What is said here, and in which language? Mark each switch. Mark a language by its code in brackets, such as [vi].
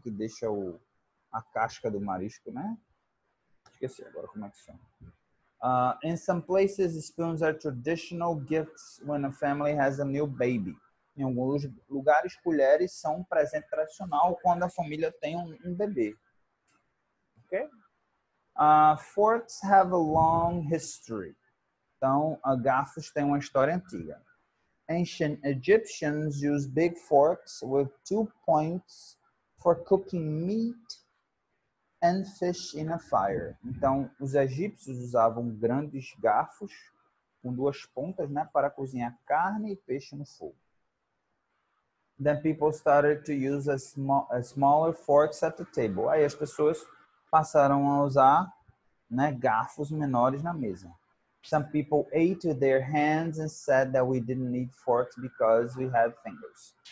[pt] Que deixa a casca do marisco, né? Esqueci agora como é que chama. [en] In some places, spoons are traditional gifts when a family has a new baby. [pt] Em alguns lugares, colheres são um presente tradicional quando a família tem um bebê. Ok? [en] Forks have a long history. [pt] Então, garfos têm uma história antiga. [en] Ancient Egyptians used big forks with 2 points for cooking meat and fish in a fire. [pt] Então, os egípcios usavam grandes garfos com 2 pontas, né, para cozinhar carne e peixe no fogo. [en] Then people started to use smaller forks at the table. [pt] Aí as pessoas passaram a usar, né, garfos menores na mesa. [en] Some people ate with their hands and said that we didn't need forks because we had fingers.